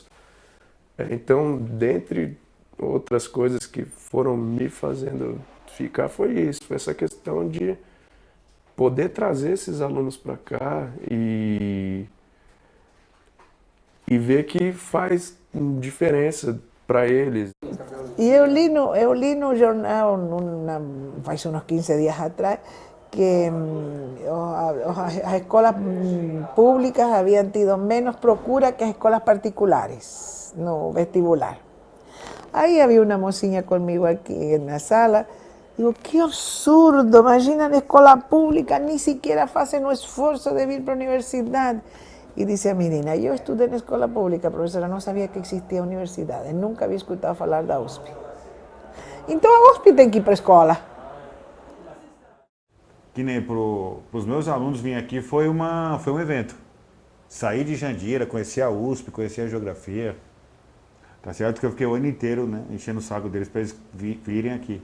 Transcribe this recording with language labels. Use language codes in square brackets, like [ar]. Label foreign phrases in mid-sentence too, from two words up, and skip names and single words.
[pt] Então, dentre outras coisas que foram me fazendo ficar, foi isso, foi essa questão de poder trazer esses alunos para cá e ver que faz diferença para eles. E eu li no jornal, faz uns 15 dias atrás, que as escolas públicas habían tido menos procura que as escolas particulares no vestibular. [es] Ahí había una mocinha conmigo aquí en la sala. Digo, qué absurdo, [pt] imagina na escola pública, [es] ni siquiera hacen un esfuerzo de ir para la universidad. Y dice [pt] a menina, [es] yo estudié en [pt] escola pública, [es] profesora, no sabía que existía universidades, nunca había [pt] escutado falar da USP. Então a USP tem que ir para a escola. Que nem para os meus alunos vir aqui foi um evento. Sair de Jandira, conhecer a USP, conhecer a geografia. Tá certo que eu fiquei o ano inteiro, né, enchendo o saco deles para eles virem aqui.